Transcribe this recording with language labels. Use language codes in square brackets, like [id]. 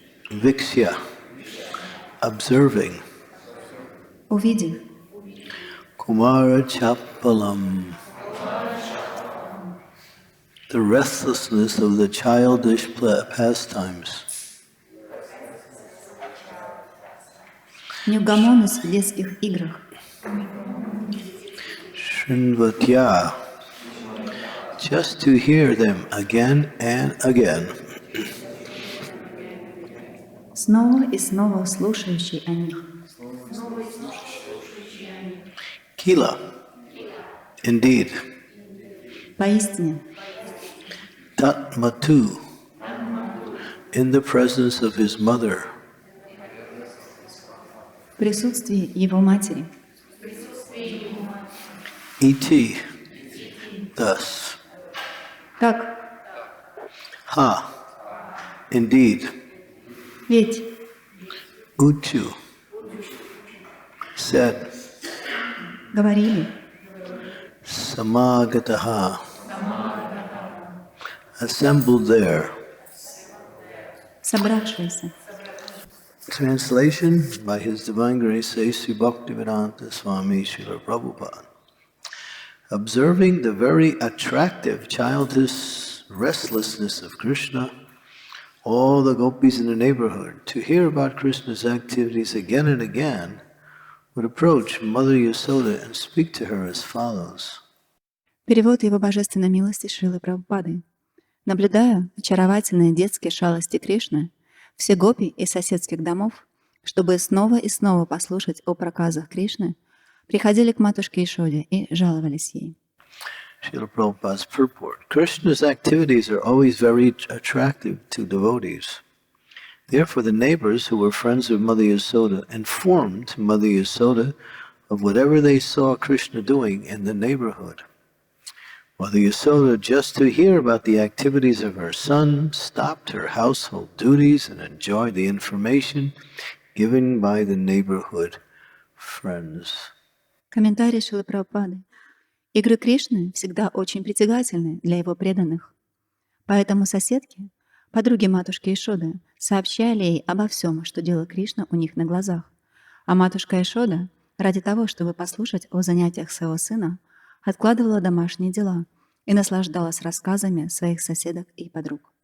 [en] Vikshya, observing. [ru] Увидев. [en] Kumara Chapalam, the restlessness of the childish pastimes. [ru] Неугомонность в детских играх. [en] Shrinvatya, just to hear them again and again. [ru] Снова и снова слушающий о них. [en] Kila, indeed. [ru] Поистине. [en] Tatmatu, in the presence of his mother. [ru] В присутствии его матери. [en] Iti, thus. [ru] Так, [en] Ha, indeed. [ru] ведь [en] Uchu, said. [ru] говорили. [en] Samagataha, assembled there. [ru] Собравшиеся. [en] Translation by His Divine Grace A.C. Bhaktivedanta Swami Srila Prabhupada. Observing the very attractive childish restlessness of Krishna, all the gopis in the neighborhood, to hear about Krishna's activities again and again, would approach Mother Yasoda and speak to her as follows. [ru] Перевод Его Божественной милости Шрилы Прабхупады. Наблюдая очаровательные детские шалости Кришны, все гопи из соседских домов, чтобы снова и снова послушать о проказах Кришны, приходили к матушке Ишоде и жаловались ей. [en] Srila Prabhupada's purport. Krishna's activities are always very attractive to devotees. Therefore, the neighbors who were friends of Mother Yasoda informed Mother Yasoda of whatever they saw Krishna doing in the neighborhood. Mother Yasoda, just to hear about the activities of her son, stopped her household duties and enjoyed the information given by the neighborhood friends. [ru] Комментарий Шрилы Прабхупады. Игры Кришны всегда очень притягательны для его преданных. Поэтому соседки, подруги матушки Ишоды, сообщали ей обо всем, что делал Кришна у них на глазах. А матушка Ишода, ради того, чтобы послушать о занятиях своего сына, откладывала домашние дела и наслаждалась рассказами своих соседок и подруг.